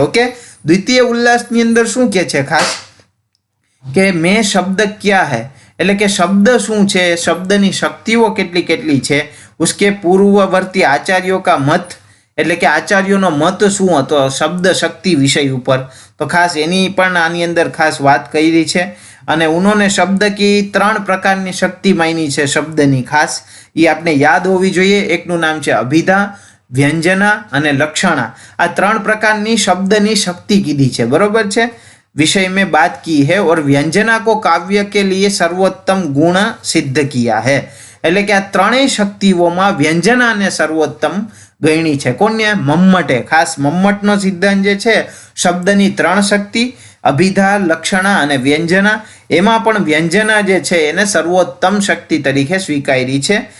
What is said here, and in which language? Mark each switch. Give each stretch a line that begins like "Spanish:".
Gujarati: Okay, દ્વિતીય ઉલ્લાસની અંદર શું કે છે ખાસ
Hindi: કે મેં શબ્દ ક્યાં હૈ,
Gujarati: એટલે કે શબ્દ શું છે, શબ્દની શક્તિઓ કેટલી છે,
Hindi: ઉસકે પૂર્વવર્તી આચાર્યો કા મત,
Gujarati: એટલે કે આચાર્યોનો મત શું હતો શબ્દ શક્તિ વિષય ઉપર, તો ખાસ એની પણ આની અંદર ખાસ વાત કરી છે. અને
Hindi: ઉन्होंने શબ્દ કી
Gujarati: 3 પ્રકારની શક્તિ માની છે શબ્દની, ખાસ એ આપણે યાદ હોવી જોઈએ. એકનું નામ છે અભિધા, વ્યંજના અને લક્ષણા. આ 3 પ્રકારની શબ્દની શક્તિ કીધી છે, બરોબર છે.
Hindi: विषय में बात की है और व्यंजना को काव्य के लिए सर्वोत्तम गुण सिद्ध किया है.
Gujarati: એટલે કે આ ત્રણેય શક્તિઓમાં વ્યંજનાને સર્વોત્તમ ગણી છે. કોને? મમ્મટે. ખાસ મમ્મટનો સિદ્ધાંત જે છે શબ્દની 3 શક્તિ અભિધા, લક્ષણા અને વ્યંજના, એમાં પણ વ્યંજના જે છે એને સર્વોત્તમ શક્તિ તરીકે સ્વીકારી છે.